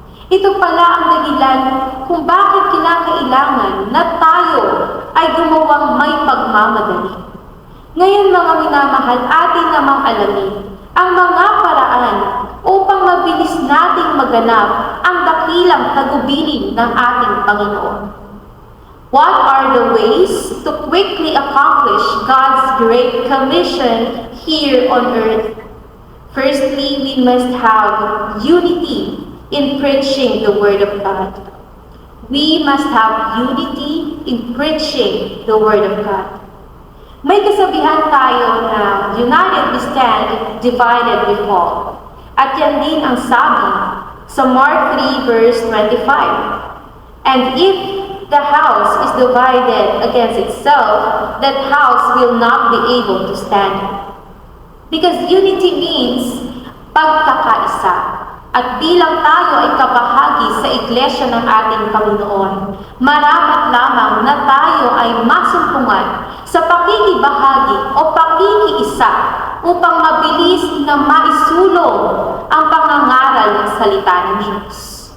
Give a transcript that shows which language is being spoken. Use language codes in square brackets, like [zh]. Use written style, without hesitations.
[tl] Ito pala ang dahilan kung bakit kinakailangan na tayo ay gumawang may pagmamadali. Ngayon mga minamahal, atin namang alamin ang mga paraan upang mabilis nating maganap ang dakilang tagubilin ng ating Panginoon. [en] What are the ways to quickly accomplish God's Great Commission here on earth? Firstly, we must have unity in preaching the Word of God. We must have unity in preaching the Word of God. [tl] May kasabihan tayo na [en] united we stand, divided we fall. [tl] At yan din ang sabi sa Mark 3 verse 25. [en] And if the house is divided against itself, that house will not be able to stand. Because unity means pagkakaisa. [tl] At bilang tayo ay kabahagi sa iglesia ng ating Panginoon, marapat lamang na tayo ay masumpungan sa pakikibahagi o pakikiisa upang mabilis na maisulong ang pangangaral ng salita ng Diyos.